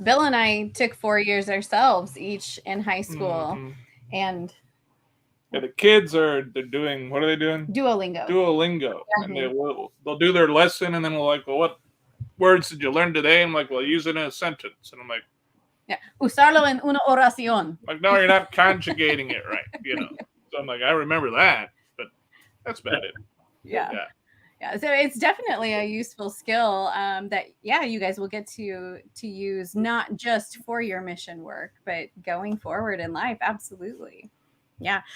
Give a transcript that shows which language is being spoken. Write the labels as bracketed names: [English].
[English] Bill and I took 4 years ourselves, each in high school. Mm-hmm. And the kids they're doing, what are they doing? Duolingo. Mm-hmm. And they'll do their lesson and then we're like, well, what words did you learn today? I'm like, well, use it in a sentence. And I'm like, [Spanish] yeah, usarlo en una oración. [English] Like, no, you're not conjugating it right, So I'm like, I remember that, but that's about it. Yeah. So it's definitely a useful skill that, you guys will get to use not just for your mission work, but going forward in life. Absolutely. Yeah.